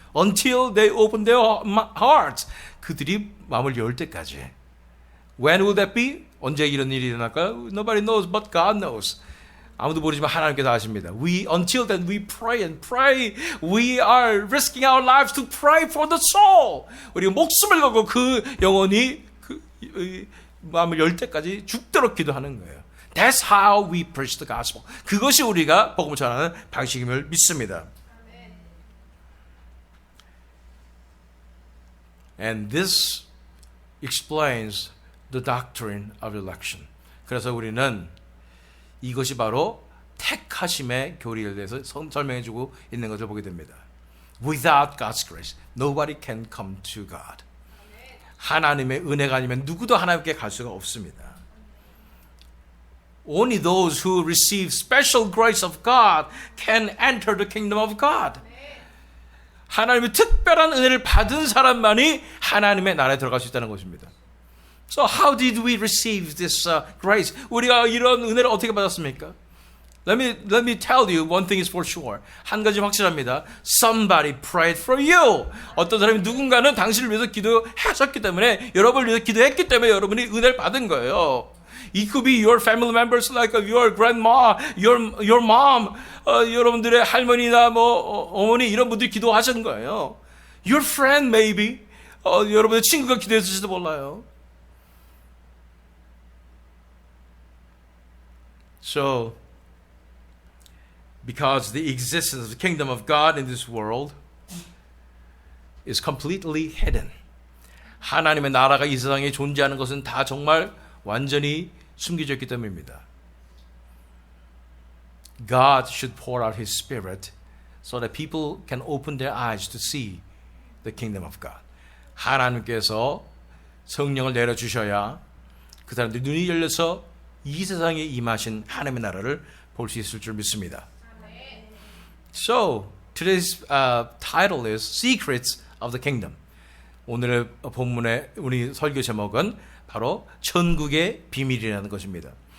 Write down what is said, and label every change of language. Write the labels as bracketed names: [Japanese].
[English] Until they open their hearts. [Korean] 그들이 마음을 열 때까지. [English] When will that be? [Korean] 언제 이런 일이 일어날까요? [English] Nobody knows but God knows. [Korean] 아무도 모르지만 하나님께서 아십니다. [English] Until then we pray and pray. We are risking our lives to pray for the soul. [Korean] 우리가 목숨을 걸고 그 영혼이 마음을 열 때까지 죽도록 기도하는 거예요. [English] That's how we preach the gospel. [Korean] 그것이 우리가 복음을 전하는 방식임을 믿습니다. [English] And this explains the doctrine of election. [Korean] 그래서 우리는 이것이 바로 택하심의 교리에 대해서 설명해주고 있는 것을 보게 됩니다. [English] Without God's grace, nobody can come to God. [Korean] 하나님의 은혜가 아니면 누구도 하나님께 갈 수가 없습니다. [English] Only those who receive special grace of God can enter the kingdom of God. [Korean] 하나님의 특별한 은혜를 받은 사람만이 하나님의 나라에 들어갈 수 있다는 것입니다. [English] So how did we receive this grace? [Korean] 우리가 이런 은혜를 어떻게 받았습니까? [English] Let me tell you one thing is for sure. [Korean] 한 가지 확실합니다. [English] Somebody prayed for you. [Korean] 어떤 사람이 누군가는 당신을 위해서 기도하셨기 때문에 여러분을 위해서 기도했기 때문에 여러분이 은혜를 받은 거예요. [English] It could be your family members like your grandma, your mom, [Korean] 여러분들의 할머니나 어머니 이런 분들이 기도하신 거예요. [English] Your friend maybe, [Korean] 여러분의 친구가 기도했을지도 몰라요. [English] So, because the existence of the kingdom of God in this world is completely hidden. [Korean] 하나님의 나라가 이 세상에 존재하는 것은 다 정말 완전히 숨겨져 있기 때문입니다. [English] God should pour out His Spirit so that people can open their eyes to see the kingdom of God. [Korean] 하나님께서 성령을 내려주셔야 그 사람들이 눈이 열려서 이 세상에 임하신 하나님의 나라를 볼 수 있을 줄 믿습니다. [English] So, today's title is Secrets of the Kingdom. [Korean] 오늘의 본문의 우리 설교 제목은 바로 천국의 비밀이라는 것입니다.